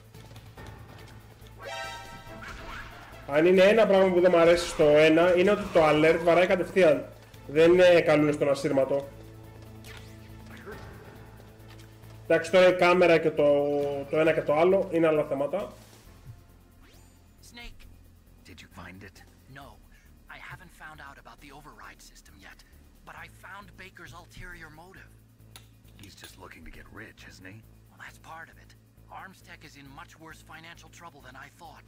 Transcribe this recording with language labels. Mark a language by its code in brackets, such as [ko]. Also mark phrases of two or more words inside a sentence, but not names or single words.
[el] Αν είναι ένα πράγμα που δεν μου αρέσει στο 1, είναι ότι το alert βαράει κατευθείαν. Δεν είναι καλούνε στον ασύρματο. Εντάξει, τώρα η κάμερα και το ένα και το άλλο είναι άλλα θέματα. [en] Snake. Did you find it? No, I haven't found out about the override system yet, but I found Baker's ulterior motive. He's just looking to get rich, isn't he? Well, that's part of it. Armstech is in much worse financial trouble than I thought.